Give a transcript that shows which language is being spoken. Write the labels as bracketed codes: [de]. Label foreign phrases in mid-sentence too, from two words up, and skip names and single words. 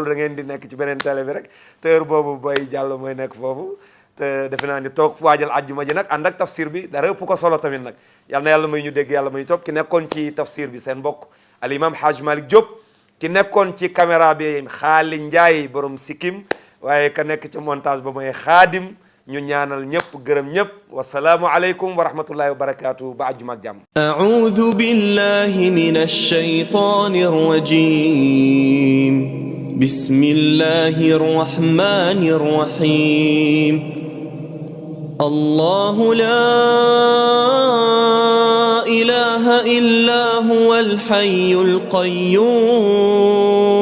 [wo] da ngeen di nekk ci beneen télé bi rek te heure boobu Baye Diallo mooy nekk foofu te defe naa ni toog waajal àjjuma ji nag ànd ak tafsir bi dara ëpp ko solo tamit nag yal na yàlla may ñu dégg yàlla may ñu topp ki nekkoon ci tafsir bi seen mbokk al imam Hadj Malick Diop ki nekkoon ci caméra bi Xaali Njaay borom sikkim waaye ka nekk ci montage ba mooy Xaadim ñu ñaanal ñëpp gërëm ñëpp [ar] والسلام عليكم ورحمة الله وبركاته [wo] ba àjjuma ak jàmm. [ar] أعوذ بالله من الشيطان الرجيم بسم الله الرحمن الرحيم الله لا إله إلا هو الحي القيوم